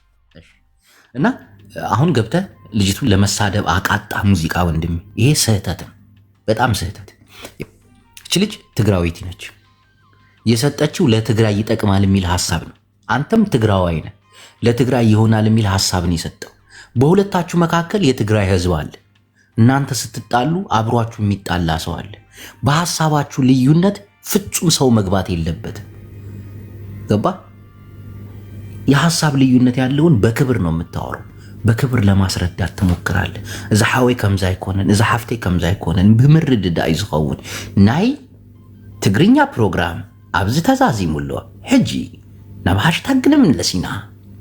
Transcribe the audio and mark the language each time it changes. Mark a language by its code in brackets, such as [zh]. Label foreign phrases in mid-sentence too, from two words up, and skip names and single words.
[am] እና አሁን ገብተህ ልጅቱን ለመሳደብ አቃጣ ሙዚቃ ወንድም፣ ይሄ ስህተት ነው፣ በጣም ስህተት። እቺ ልጅ ትግራዊት ነች። የሰጠችው ለትግራይ ይጠቅማል የሚል ሐሳብ ነው። አንተም ትግራዋይ ነህ፣ ለትግራይ ይሆናል የሚል ሐሳብን የሰጠው። በሁለታችሁ መካከል የትግራይ ህዝብ አለ። እናንተ ስትጣሉ አብሯችሁ የሚጣላ ሰው አለ። በሐሳባችሁ ልዩነት ፍጹም ሰው መግባት የለበትም። ገባ? የሐሳብ ልዩነት ያለውን በክብር ነው የምታወራው። በክብር ለማስረዳት ትሞክራለህ። [ti] እዛ ሓወይ ከምዛ አይኮነን፣ እዛ ሓፍተይ ከምዛ አይኮነን ብምርድዳ እዩ ዝኸውን። ናይ ትግርኛ ፕሮግራም ኣብዚ ተዛዚሙሎ ሕጂ ናብ ሃሽታግ ንምንለሲና